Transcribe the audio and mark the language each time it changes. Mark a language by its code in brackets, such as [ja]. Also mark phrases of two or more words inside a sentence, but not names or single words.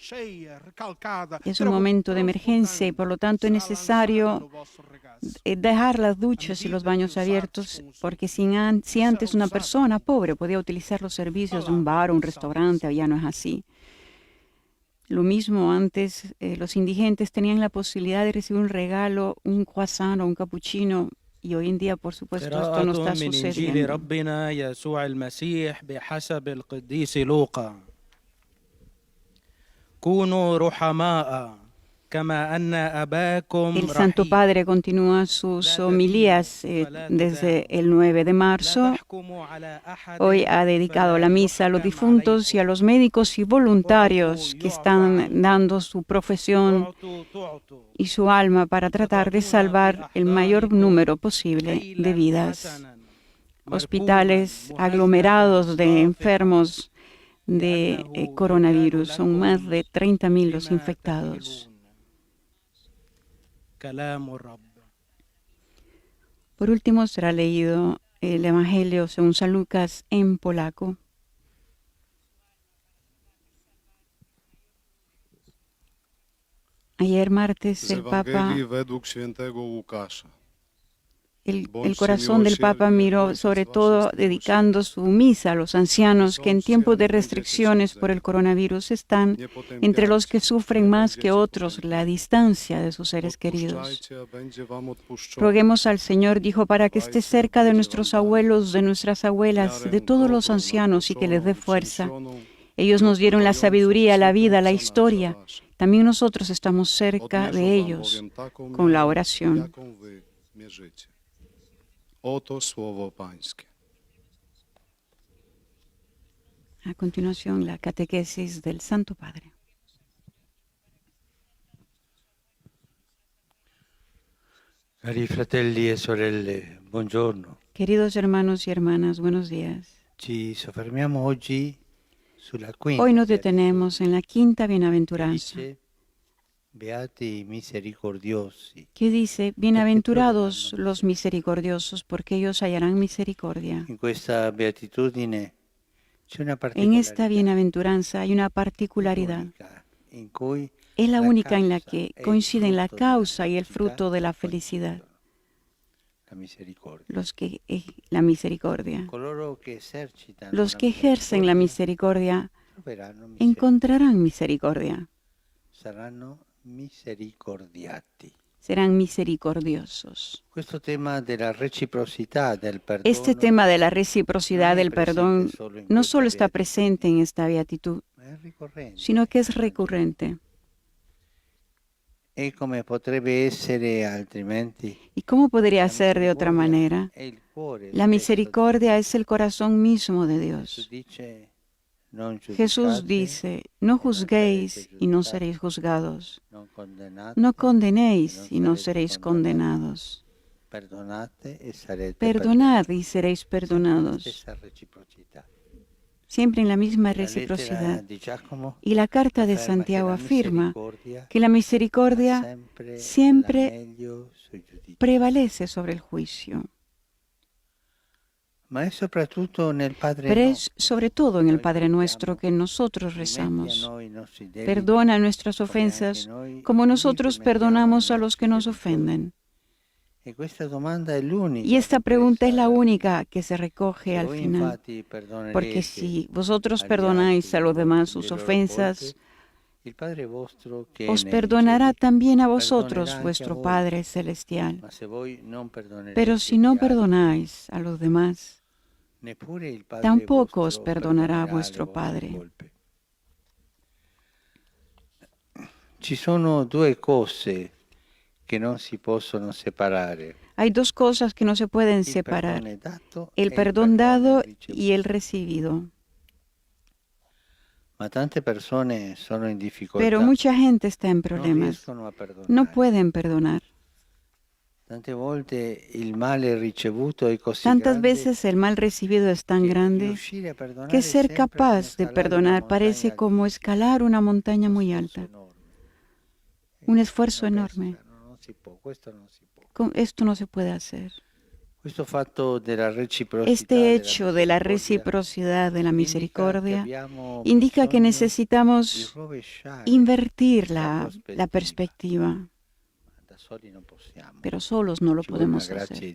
[es] Es un momento de emergencia y por lo tanto es necesario dejar las duchas y los baños abiertos, porque si antes una persona pobre podía utilizar los servicios de un bar o un restaurante, ya no es así. Lo mismo antes, los indigentes tenían la posibilidad de recibir un regalo, un croissant o un cappuccino, y hoy en día, por supuesto, esto no está [ar] قراءة من إنجيل [es] sucediendo. [ar] ربنا يسوع المسيح بحسب القديس لوقا. كونوا رحماء كما أن أباكم [es] El Santo [ar] رحيم. [es] Padre continúa sus homilías desde el 9 de [ar] لا [es] marzo. [ar] تحكموا على أحد [es] Hoy ha dedicado [ar] فلا [es] la misa a los [ar] يحكم [es] difuntos y a [ar] عليكم. [es] los médicos y voluntarios que están dando su profesión [ar] تعطوا [es] y su alma para tratar de salvar el mayor número posible de vidas. [ar] حسنا [es] Hospitales aglomerados de enfermos de coronavirus. Son más de 30.000 los infectados. [ar] كلام الرب. [es] Por último, será leído el Evangelio según San Lucas en polaco. Ayer martes el Papa, [pl] według świętego Łukasza. [es] el corazón del Papa miró sobre todo dedicando su misa a los ancianos que en tiempos de restricciones por el coronavirus están entre los que sufren más que otros la distancia de sus seres queridos. Roguemos al Señor, dijo, para que esté cerca de nuestros abuelos, de nuestras abuelas, de todos los ancianos y que les dé fuerza. Ellos nos dieron la sabiduría, la vida, la historia. También nosotros estamos cerca de ellos con la oración. [pl] Oto słowo Pańskie. [es] A continuación, la catequesis del Santo Padre. [it] Cari fratelli e sorelle, buongiorno. [es] Queridos hermanos y hermanas, buenos días. [it] Ci soffermiamo oggi sulla quinta. [es] Hoy nos detenemos en la quinta bienaventuranza, [it] Dice, Beati i misericordiosi. [es] que dice, bienaventurados los misericordiosos, porque ellos hallarán misericordia. [it] In questa beatitudine c'è una [es] En [it] particolarità [es] esta bienaventuranza hay una particularidad. [it] unica, in cui [es] Es la única en la [it] causa [es] que [it] e il [es] coinciden la [it] frutto [es] causa y el [it] della [es] fruto de la [it] felicità [es] felicidad, [it] la misericordia. [es] la misericordia. [it] Coloro che esercitano [es] Los [it] la [es] que ejercen la misericordia [it] troveranno misericordia, [es] encontrarán misericordia, [it] saranno misericordiati. [es] serán misericordiosos. [it] Questo tema della reciprocità del perdono [es] Este tema de la reciprocidad [it] no è [es] del perdón [it] presente solo in [es] no [it] questa [es] solo está [it] beatitudine, [es] presente en esta beatitud, [it] ma è ricorrente. [es] sino que es recurrente. [it] E come potrebbe essere altrimenti? [es] ¿Y cómo podría [it] La [es] ser de otra [it] misericordia [es] manera? [it] è il cuore [es] La [it] stesso di [es] misericordia es el corazón mismo de [it] Dio. [es] Dios. [it] Dice, non [es] Jesús [it] giudicate, [es] dice, no juzguéis y no seréis juzgados. [it] non condennate, [es] No [it] e [es] condenéis y no [it] non [es] seréis [it] sarete [es] condenados. [it] Perdonate e sarete [es] Perdonad y seréis [it] perdonati. [es] perdonados. [it] Stessa reciprocità. [es] Siempre en la misma [it] La lettera [es] reciprocidad. [it] di Giacomo [es] Y la carta de [it] afferma [es] Santiago [it] che la [es] afirma [it] misericordia [es] que la misericordia [it] ha [es] siempre [it] la meglio sui giudizi. [es] prevalece sobre el juicio. [it] Ma è soprattutto nel Padre [es] Pero [it] nostro. [es] es sobre todo en el Padre Nuestro que nosotros rezamos. [it] Rimetti a noi i nostri debiti, [es] Perdona nuestras [it] come [es] ofensas [it] anche noi [es] como [it] li [es] nosotros [it] rimettiamo ai [es] perdonamos a [it] nostri [es] los que nos [it] debitori. [es] ofenden. [it] E questa domanda è l'unica. [es] Y esta pregunta es la [it] ripresa [es] única que se recoge [it] Se [es] al [it] voi [es] final. [it] infatti perdonerete [es] Porque si vosotros [it] agli [es] perdonáis [it] altri [es] a los demás [it] le [es] sus [it] loro [es] ofensas, [it] colpe, il Padre vostro che è [es] os [it] nei [es] perdonará [it] cieli [es] también a [it] perdonerà [es] vosotros [it] anche a [es] vuestro [it] voi. [es] Padre Celestial. [it] Ma se voi non perdonerete [es] Pero si no [it] agli altri, [es] perdonáis a los demás, [it] neppure il Padre [es] tampoco os [it] vostro [es] perdonará [it] perdonerà [es] vuestro [it] le vostre [es] Padre. [it] colpe. Ci sono due cose che non si possono separare. [es] Hay dos cosas que no se pueden [it] Il [es] separar, [it] perdone dato [es] el [it] e il [es] perdón [it] perdone [es] dado [it] ricevuto. [es] y el recibido. [it] Ma tante persone sono in difficoltà, [es] Pero mucha gente está en [it] non [es] problemas, [it] riescono a perdonare. [es] no pueden perdonar. [it] Tante volte il male ricevuto è così [es] Tantas [it] grande [es] veces el mal recibido es tan [it] che [es] grande [it] riuscire a perdonare [es] que [it] è [es] ser [it] sempre come [es] capaz de [it] scalare una [es] perdonar parece [it] montagna [es] como escalar una montaña muy [it] di [es] alta, [it] sforzo enorme. [es] un esfuerzo [it] Non [es] enorme. [it] pesca, non si può, questo non si può. [es] Esto no se puede hacer. Este hecho de la reciprocidad de la misericordia indica que necesitamos invertir la perspectiva, pero solos no lo podemos hacer.